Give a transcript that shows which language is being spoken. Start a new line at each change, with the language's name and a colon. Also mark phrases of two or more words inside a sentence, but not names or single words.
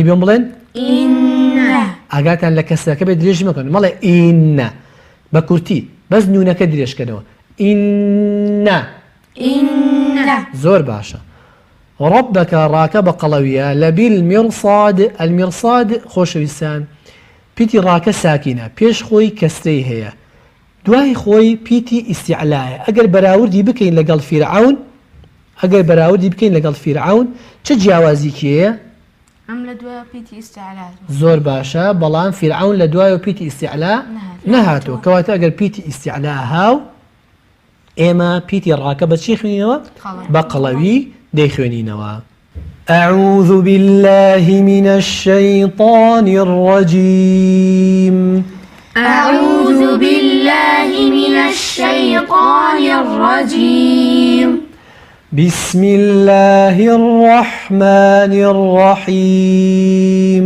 Central Kurdish: بێم بڵێن ئاگاتان لە کەسرەکە بێ درێژ مەکەن مەڵێ ئینە بە کورتی بەس نونەکە درێژکەنەوە ئینە زۆر باشە ربك ڕاکە بە قەڵەویە
Arabic: لەبیلمیرصاد المرصاد
Central Kurdish: خۆشەویستان پیتی ڕاکە ساکینە پێش خۆی کەسرەی هەیە دوای خۆی پیتی ئیستیعلایە ئەگەر بەراوردی بکەین لەگەڵ فیرعون چه جیاوازیکیەیە؟ ئەم لە دوای پیتی ئیستیعلا زۆر باشە بەڵام فیرعون لە دوایەوە پیتی ئیستیعلا نەهاتووە کەواتە ئەگەر پیتی ئیستیعلا هاو ئێمە پیتی ڕاکە بە چی خوێنینەوە؟ بە قەڵەوی دەیخوێنینەوە
Arabic: أعوذ بالله من الشيطان الرجيم أعوذ بالله من الشيطان الرجيم بسم الله الرحمن الرحيم